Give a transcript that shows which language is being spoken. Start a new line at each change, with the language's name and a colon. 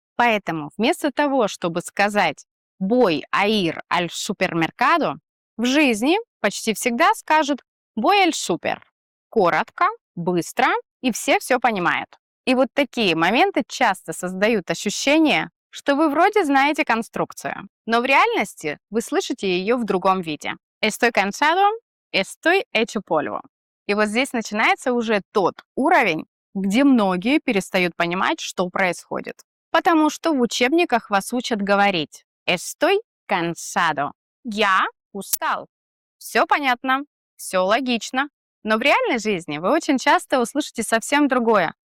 Russian: Поэтому вместо того, чтобы сказать
Spanish: «voy a ir al supermercado»,
Russian: в жизни почти всегда скажут
Spanish: «voy al super».
Russian: Коротко, быстро, и все понимают. И вот такие моменты часто создают ощущение, что вы вроде знаете конструкцию, но в реальности вы слышите ее в другом виде.
Spanish: Estoy cansado, estoy hecho polvo.
Russian: И вот здесь начинается уже тот уровень, где многие перестают понимать, что происходит. Потому что в учебниках вас учат говорить
Spanish: «estoy cansado».
Russian: Я устал. Все понятно, все логично. Но в реальной жизни вы очень часто услышите совсем другое.